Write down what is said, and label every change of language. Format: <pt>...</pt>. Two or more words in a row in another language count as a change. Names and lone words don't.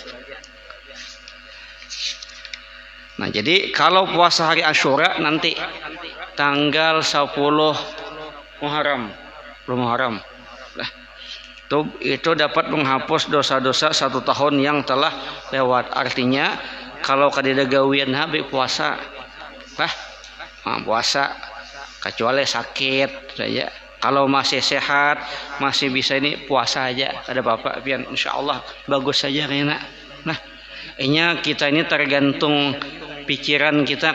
<id>Nah, jadi kalau puasa hari Asyura nanti tanggal 10 Muharram. Nah, itu dapat menghapus dosa-dosa 1 tahun yang telah lewat.</id> <bjn>Artinya kalau kadida gawian habis puasa.</bjn> <id>Puasa kecuali sakit saja. Kalau masih sehat, masih bisa ini puasa aja. Ada bapak pian insyaallah bagus saja kayaknya. Nah, kita ini tergantung pikiran kita.</id>